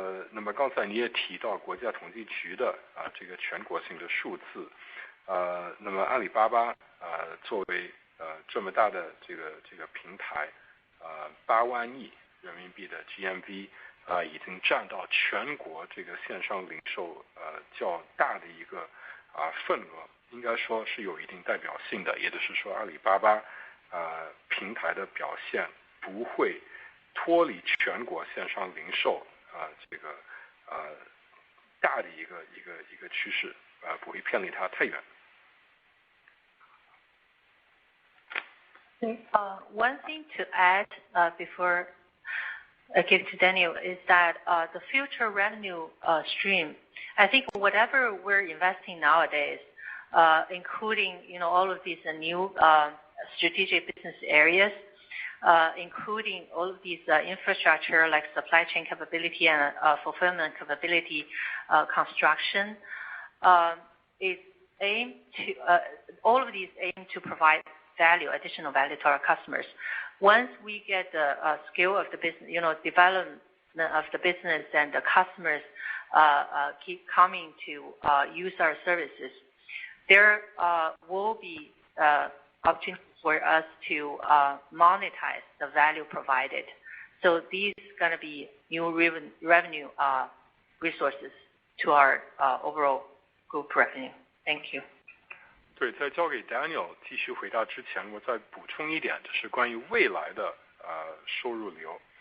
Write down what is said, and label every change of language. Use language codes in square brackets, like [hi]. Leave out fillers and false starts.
[zh] 那么刚才你也提到国家统计局的这个全国性的数字，那么阿里巴巴作为这么大的这个平台，8万亿人民币的 GMV 已经占到全国这个线上零售较大的一个份额，应该说是有一定代表性的，也就是说阿里巴巴平台的表现不会脱离全国线上零售这个大的一个趋势，不会偏离它太远。 [en] One thing to add before I give to Daniel is that the future revenue stream, I think whatever we're investing nowadays, including all of these new strategic business areas, including all of these infrastructure like supply chain capability and fulfillment capability construction, is aim to all of these aim to provide additional value to our customers. Once we get the scale of the business, development of the business and the customers keep coming to use our services, there will be opportunity for us to monetize the value provided. So these going to be new revenue resources to our overall group revenue. Thank you. [zh] 对，在交给 Daniel 继续回答之前，我再补充一点，就是关于未来的收入流。